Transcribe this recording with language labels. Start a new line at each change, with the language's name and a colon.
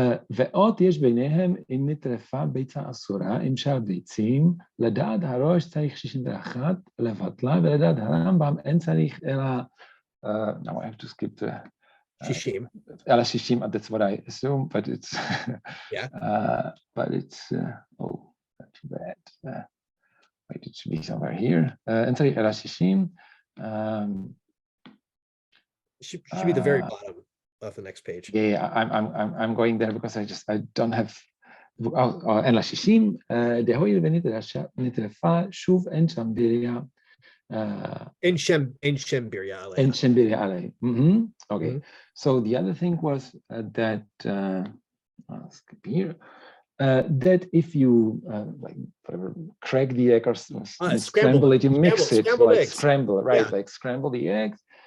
Hebrew: ואות יש ביניהם אם נטרפה ביצה אסורה עם שאר ביצים, לדעת הראש צריך 61 לבטלה, ולדעת הרמב"ם אין צריך אלא,
English: now I have to skip the
Hebrew: Shishim. אלא 60,
English: that's what I assume, but it's Yeah. but it's oh, that's too bad. Wait, it should be somewhere here.
Hebrew: אין צריך אלא 60.
English: Should be the very bottom of the next page. Yeah, I'm going there because I don't have.
Hebrew: אין לה 60, דהואיל ונטרפה, שוב אין שם ביריה. אין שם ביריה עליה. אין שם ביריה עליה. Okay.
English: So the other thing was that, I'll skip here, that if you like whatever, crack the egg or scramble it, you mix it, like eggs. Scramble, right? Yeah. Like scramble the eggs.